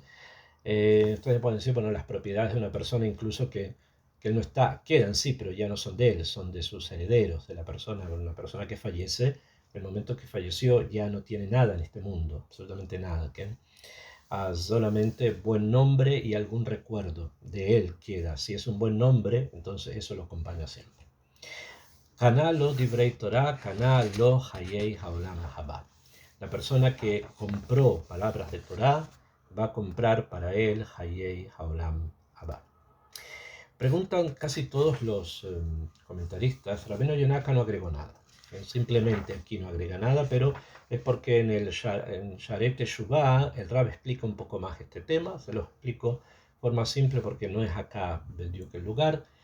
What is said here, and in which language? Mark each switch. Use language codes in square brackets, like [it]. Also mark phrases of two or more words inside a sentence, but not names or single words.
[es] Entonces pueden decir, bueno, las propiedades de una persona incluso que él no está, quedan sí, pero ya no son de él, son de sus herederos, de la persona. Una persona que fallece, en el momento que falleció ya no tiene nada en este mundo, absolutamente nada. ¿Okay? Solamente buen nombre y algún recuerdo de él queda. Si es un buen nombre, entonces eso lo acompaña siempre. [he] קנה לו דברי תורה קנה לו חיי העולם הבא. [es] La persona que compró palabras de Torah va a comprar para él [he] חיי העולם הבא. [es] Preguntan casi todos los comentaristas, Rabbeinu Yonah no agregó nada. Simplemente aquí no agrega nada, pero es porque en Sharet Teshuvah el Rab explica un poco más este tema. Se lo explico de forma simple porque no es acá el lugar.